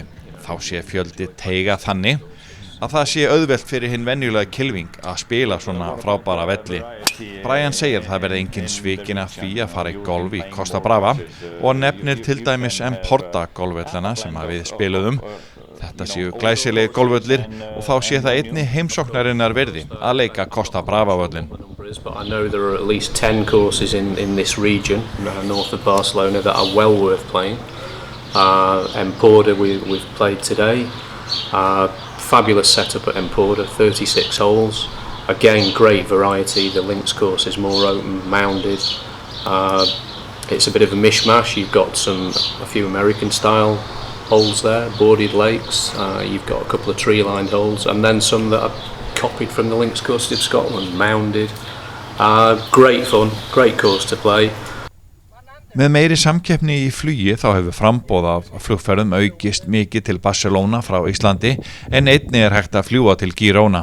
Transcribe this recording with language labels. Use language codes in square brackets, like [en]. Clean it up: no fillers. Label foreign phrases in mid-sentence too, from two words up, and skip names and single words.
[is] Þá sé fjöldi teiga þannig að það sé auðvelt fyrir hinn venjulega kylfing að spila svona frábæra velli. Brian segir það verði engin svikin af því að fara í golf í Costa Brava og nefnir til dæmis Emporta golfvellana sem við spiluðum. Þetta séu glæsilegir golfvellir og þá sé það einnig heimsóknarinnar verði að leika Costa Brava völlin. [en] But I know there are at least 10 courses in this region, north of Barcelona, that are well worth playing. Emporta we've played today. Fabulous setup at Emporta, 36 holes. Again, great variety. The links course is more open, mounded. It's a bit of a mishmash. You've got a few American style holes there, boarded lakes. You've got a couple of tree-lined holes, and then some that are copied from the links course of Scotland, mounded. Great fun, great course to play. [is] Með meiri samkeppni í flugi þá hefur framboð af flugferðum aukist mikið til Barcelona frá Íslandi en einnig hægt að fljúga til Girona.